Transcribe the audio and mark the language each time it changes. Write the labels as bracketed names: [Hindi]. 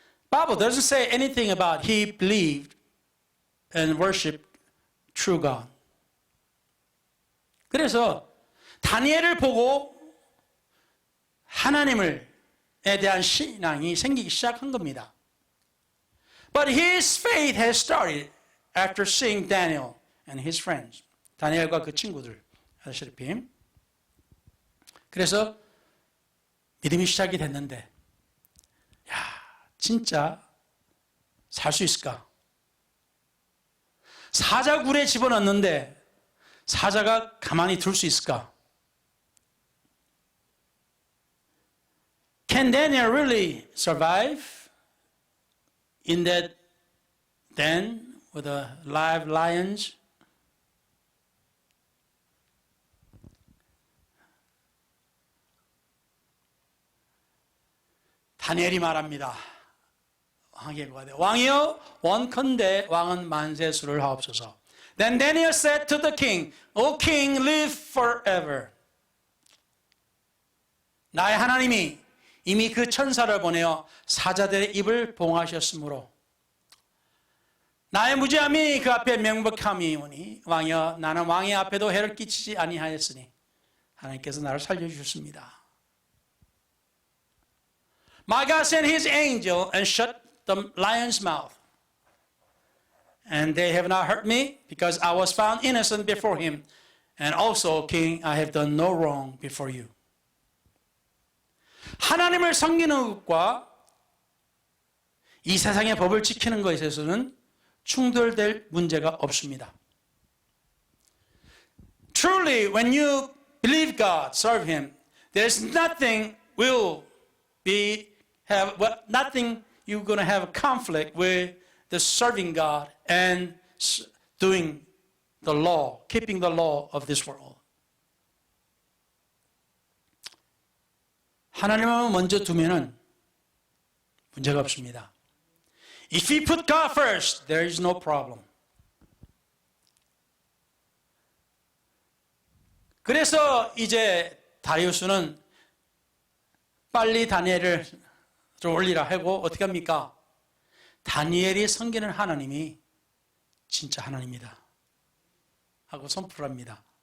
[English] Bible doesn't say anything about he believed and worshiped true God. [Korean] 그래서 다니엘을 보고 하나님에 대한 신앙이 생기기 시작한 겁니다. [English] But his faith has started after seeing Daniel and his friends. [Korean] 다니엘과 그 친구들 아시다시피. 그래서 믿음이 시작이 됐는데, 야, 진짜 살 수 있을까? 사자 굴에 집어넣는데 사자가 가만히 둘 수 있을까? [English] Can Daniel really survive in that den with the live lions? [Korean] 다니엘이 말합니다. 왕이여, 원컨대 왕은 만세수를 하옵소서. [English] Then Daniel said to the king, O king, live forever. [Korean] 나의 하나님이 이미 그 천사를 보내어 사자들의 입을 봉하셨으므로 나의 무죄함이 그 앞에 명백함이오니 왕이여, 나는 왕의 앞에도 해를 끼치지 아니하였으니 하나님께서 나를 살려주셨습니다. [English] My God sent his angel and shut the lion's mouth. And they have not hurt me because I was found innocent before him. And also, king, I have done no wrong before you. [Korean] 하나님을 섬기는 것과 이 세상의 법을 지키는 것에 있어서는 충돌될 문제가 없습니다. [English] Truly, when you believe God, serve him, there's nothing nothing you're going to have a conflict with the serving God and doing the law, keeping the law of this world. [Korean] 하나님을 먼저 두면은 문제가 없습니다. [English] If you put God first, there is no problem. [Korean] 그래서 이제 다리우스는 빨리 다니엘을 좀 올리라 하고 어떻게 합니까? 다니엘이 섬기는 하나님이 진짜 하나님이다 하고 선포를 합니다.